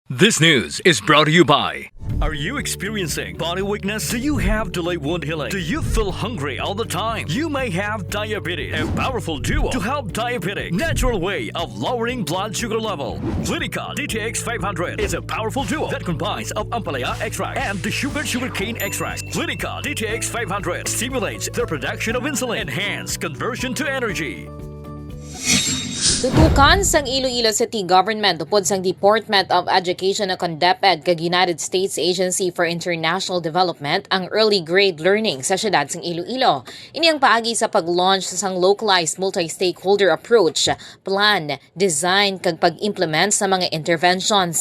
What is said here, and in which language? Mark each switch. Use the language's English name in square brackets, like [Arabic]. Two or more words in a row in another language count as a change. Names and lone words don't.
[English] This news is brought to you by... Are you experiencing body weakness? Do you have delayed wound healing? Do you feel hungry all the time? You may have diabetes. A powerful duo to help diabetic. Natural way of lowering blood sugar level. Clinica DTX 500 is a powerful duo that combines of ampalaya extract and the sugarcane extract. Clinica DTX 500 stimulates the production of insulin, enhance conversion to energy. [Hiligaynon] Tutukan sang Iloilo City Government tupod sang Department of Education akong Dep-Ed kag United States Agency for International Development ang [English] early grade learning [Hiligaynon] sa syudad sang Iloilo. Ini ang paagi sa pag-launch sa sang [English] localized multi-stakeholder approach, plan, design [Hiligaynon] kag pag-implement sa mga interventions.